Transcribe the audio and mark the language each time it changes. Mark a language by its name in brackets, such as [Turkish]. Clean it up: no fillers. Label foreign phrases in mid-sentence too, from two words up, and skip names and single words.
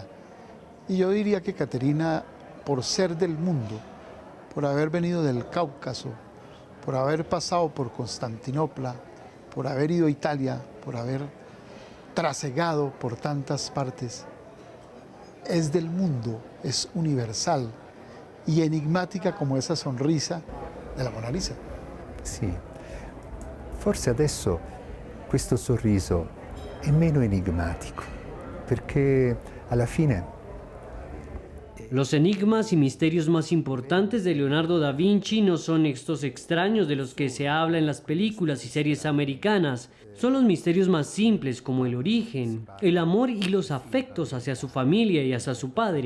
[Spanish] Y yo diría que Caterina, por ser del mundo, por haber venido del Cáucaso, por haber pasado por Constantinopla, por haber ido a Italia, por haber trasegado por tantas partes, es del mundo, es universal y enigmática como esa sonrisa de la Mona Lisa. [Italian] Sì, forse adesso questo sorriso è meno enigmatico, perché alla fine... [Spanish] Los enigmas y misterios más importantes de Leonardo da Vinci no son estos extraños de los que se habla en las películas y series americanas. Son los misterios más simples como el origen, el amor y los afectos hacia su familia y hacia su padre.